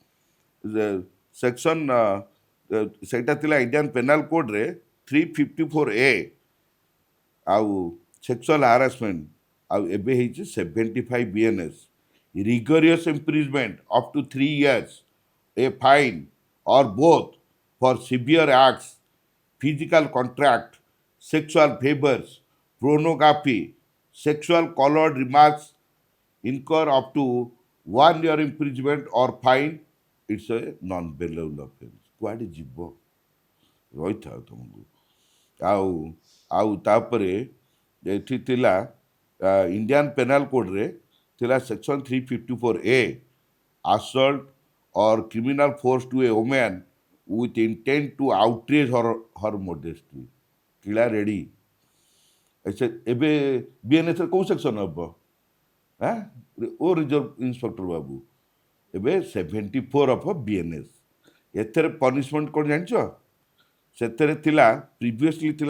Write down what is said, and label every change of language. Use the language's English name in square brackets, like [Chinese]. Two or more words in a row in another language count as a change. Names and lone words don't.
[Odia] ସେକ୍ସନ୍ ସେଇଟା ଥିଲା ଇଣ୍ଡିଆନ୍ ପେନାଲ କୋଡ଼ରେ 354A ଆଉ [English] sexual harassment [Odia] ଆଉ ଏବେ ହେଇଛି [English] 75 ବିଏନ୍ଏସ୍ rigorous imprisonment up to 3 years a fine or both for severe acts physical contract, sexual favors, pornography, sexual colored remarks incur up to 1 year imprisonment or fine. It's a non-bailable offense. [Odia] କୁଆଡ଼େ ଯିବ ରହିଥାଉ ତୁମକୁ ଆଉ ଆଉ ତାପରେ ଏଠି ଥିଲା ଇଣ୍ଡିଆନ୍ ପେନାଲ କୋଡ଼ରେ ଥିଲା ସେକ୍ସନ୍ 354A [English] assault or criminal force to a woman with intent to outrage her modesty [Odia] କିଳା ରେଡ଼ି ଏବେ ବିଏନ୍ଏସ୍ରେ କେଉଁ ସେକ୍ସନ୍ ହେବ ହାଁ ଓ [English] reserve inspector [Odia] ବାବୁ ଏବେ 74 ଅଫ୍ ବିଏନ୍ଏସ୍ ଏଥିରେ ପନିସମେଣ୍ଟ କ'ଣ ଜାଣିଛ ସେଥିରେ ଥିଲା ପ୍ରିଭିୟସଲି ଥିଲା